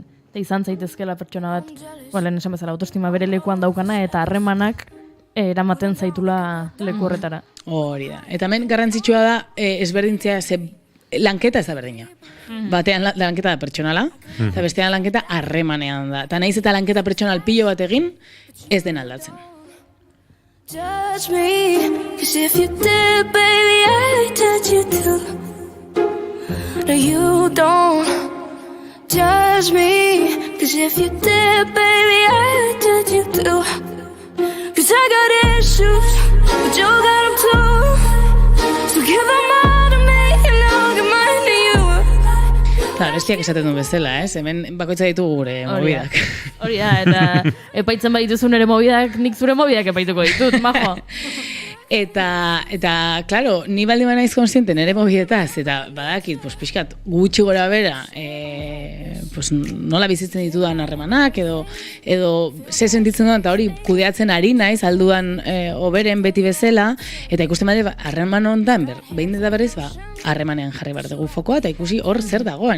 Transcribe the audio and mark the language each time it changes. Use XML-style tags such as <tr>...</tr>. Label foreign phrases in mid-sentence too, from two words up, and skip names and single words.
<eu>Eta izan zaitezkela pertsona bat, lehen esan bezala, autoestima bere lekuan daukana eta harremanak eramaten zaitula leku horretara. Hori da. Eta hemen garrantzitsua da ezberdintzea lanketa ez da berdina. Batean lanketa da pertsonala, eta bestean lanketa harremanean da. Eta nahiz eta lanketa pertsonal pilo bat egin, ez den aldatzen.</eu> <en>Judge me, 'cause if you did, baby, I'd touch you too. No, you don't judge me, 'cause if you did, baby, I'd touch you too. 'Cause I got issues, but you got them too. So give them all to me, and I'll give mine to you.</en> <eu>Claro, bestiak esaten duen bezala, ez? Hemen bakoitza ditugu gure mobidak. Hori da, eta epaitzen badituzun ere mobidak, nik zure mobidak epaituko ditut, majo. Eta, claro, ni baldin naiz konsiente nere mobietaz, eta badakit, pues, pixkat, gutxi gora bera, pues, nola bizitzen ditudan harremanak, edo ze sentitzen dudan, eta hori kudeatzen ari naiz, alduan oberen beti bezala, eta ikusten bade, harreman honetan, behin eta berriz, harremanean jarri behar dugu fokoa, eta ikusi hor zer dagoen.</eu>